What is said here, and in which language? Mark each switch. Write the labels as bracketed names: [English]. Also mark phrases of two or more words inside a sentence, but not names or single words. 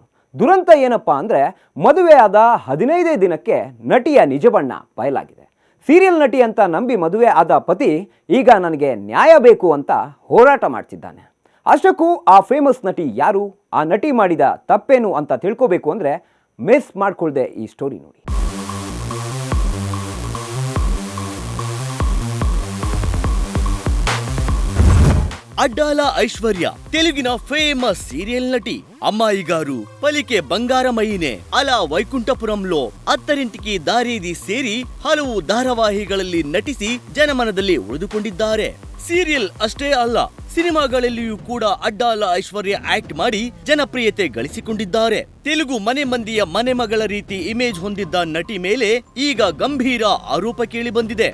[Kannada] ದುರಂತ ಏನಪ್ಪ ಅಂದರೆ ಮದುವೆಯಾದ 15 ದಿನಕ್ಕೆ ನಟಿಯ ನಿಜ ಬಣ್ಣ ಬಯಲಾಗಿದೆ. ಸೀರಿಯಲ್ ನಟಿ ಅಂತ ನಂಬಿ ಮದುವೆ ಆದ ಪತಿ ಈಗ ನನಗೆ ನ್ಯಾಯ ಬೇಕು ಅಂತ ಹೋರಾಟ ಮಾಡ್ತಿದ್ದಾನೆ. ಅಷ್ಟಕ್ಕೂ ಆ ಫೇಮಸ್ ನಟಿ ಯಾರು, ಆ ನಟಿ ಮಾಡಿದ ತಪ್ಪೇನು ಅಂತ ತಿಳ್ಕೋಬೇಕು ಅಂದರೆ ಮಿಸ್ ಮಾಡ್ಕೊಳ್ದೆ ಈ ಸ್ಟೋರಿ ನೋಡಿ. [Telugu] అడ్డాల ఐశ్వర్య తెలుగిన ఫేమస్ సీరియల్ నటి. అమ్మాయి గారు పలికే ಬಂಗಾರಮಯಿನೇ. [Kannada] ಅಲ ವೈಕುಂಠಪುರಂలో ಅತ್ತರಿಂಟಿಗೆ ದಾರಿದಿ ಸೇರಿ ಹಲವು ಧಾರಾವಾಹಿಗಳಲ್ಲಿ ನಟಿಸಿ ಜನಮನದಲ್ಲಿ ಉಳಿದುಕೊಂಡಿದ್ದಾರೆ. ಸೀರಿಯಲ್ ಅಷ್ಟೇ ಅಲ್ಲ, ಸಿನಿಮಾಗಳಲ್ಲಿಯೂ ಕೂಡ ಅಡ್ಡಾಲ ಐಶ್ವರ್ಯ ಆಕ್ಟ್ ಮಾಡಿ ಜನಪ್ರಿಯತೆ ಗಳಿಸಿಕೊಂಡಿದ್ದಾರೆ. ತೆಲುಗು ಮನೆ ಮಂದಿಯ ಮನೆ ಮಗಳ ರೀತಿ ಇಮೇಜ್ ಹೊಂದಿದ್ದ ನಟಿ ಮೇಲೆ ಈಗ ಗಂಭೀರ ಆರೋಪ ಕೇಳಿ ಬಂದಿದೆ.